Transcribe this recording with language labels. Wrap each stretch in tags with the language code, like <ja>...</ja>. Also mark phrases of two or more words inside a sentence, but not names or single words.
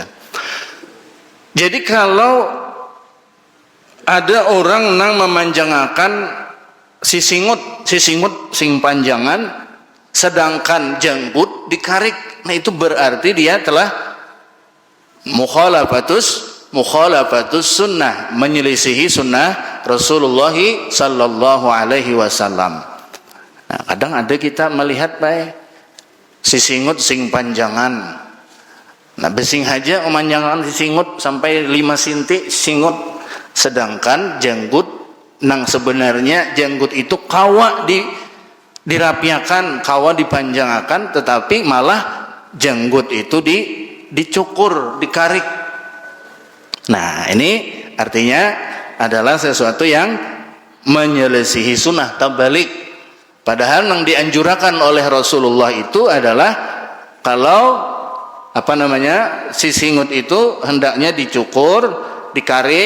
<bjn>Jadi kalau ada orang nang memanjangakan sisingut sing panjangan, sedangkan janggut dikarik, nah itu berarti dia telah</bjn> <ar>مخالفة السنة,</ar> <bjn>menyelisihi sunnah Rasulullah</bjn> <ar>صلى الله عليه وسلم.</ar> <bjn>Nah, kadang ada kita melihat sisingut sing panjangan. Nah, besing haja memanjangan sisingut sampai 5 cm singut, sedangkan janggut nang sebenarnya janggut itu kawa dirapiakan, kawa dipanjangkan, tetapi malah janggut itu dicukur, dikarik.</bjn> <id>Nah, ini artinya adalah sesuatu yang menyelisihi sunnah, tabalik. Padahal yang dianjurkan oleh Rasulullah itu adalah kalau sisingut itu hendaknya dicukur, dikarik.</id>